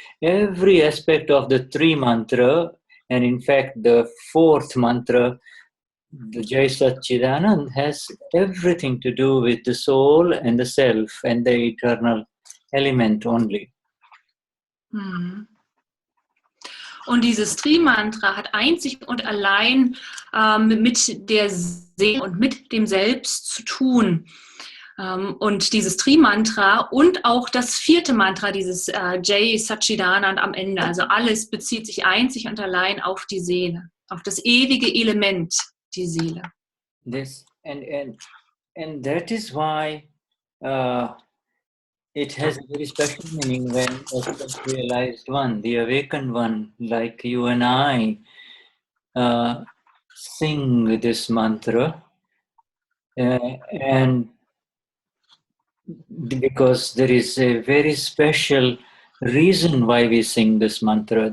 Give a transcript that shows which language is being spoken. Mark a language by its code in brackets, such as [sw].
[en] Every aspect of the three mantra, and in fact the fourth mantra, the Jai Satchidanand, has everything to do with the soul and the self and the eternal element only. [de] Und dieses Tri-Mantra hat einzig und allein mit der Seele und mit dem Selbst zu tun. Und dieses Tri-Mantra und auch das vierte Mantra, dieses Jai Satchidanand am Ende, also alles bezieht sich einzig und allein auf die Seele, auf das ewige Element, die Seele. [en] This and that is why it has a very special meaning when a self-realized one, the awakened one, like you and I, sing this mantra, and because there is a very special reason why we sing this mantra.